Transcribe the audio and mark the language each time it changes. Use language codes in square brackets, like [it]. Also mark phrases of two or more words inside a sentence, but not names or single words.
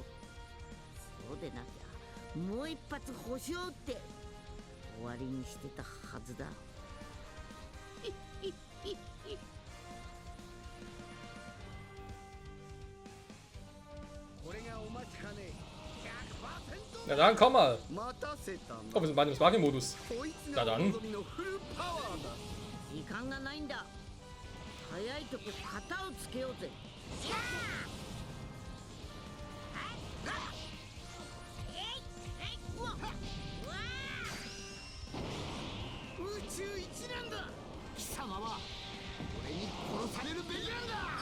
[ja] そうでなきゃもう一発星を打って終わりにしてたはずだ。これがお待ちかね。 [de] Na dann, komm mal. [ja] 待たせたな。 [de] Oh, wir sind beide im Sparking-Modus. [ja] こいつ [de] Na [ja] が [de] dann. [ja] 望みのフルパワーだ。時間がないんだ。早いとこ型をつけようぜ。宇宙一なんだ。貴様は俺に殺されるべきなんだ。